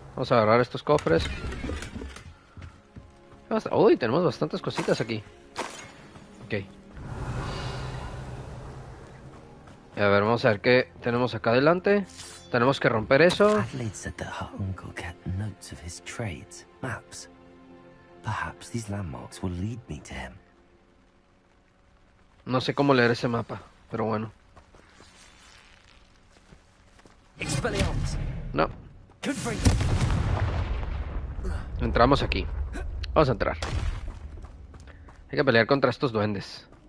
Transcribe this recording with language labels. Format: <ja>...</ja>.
<es>Vamos a agarrar estos cofres. Uy, tenemos bastantes cositas aquí. Ok. A ver, vamos a ver qué tenemos acá adelante. Tenemos que romper eso.</es> <en>Adelaide said that her uncle kept notes of his trades, maps. Perhaps these landmarks will lead me to him.</en> <es>No sé cómo leer ese mapa, pero bueno. No. Entramos aquí. Vamos a entrar. Hay que pelear contra estos duendes.</es>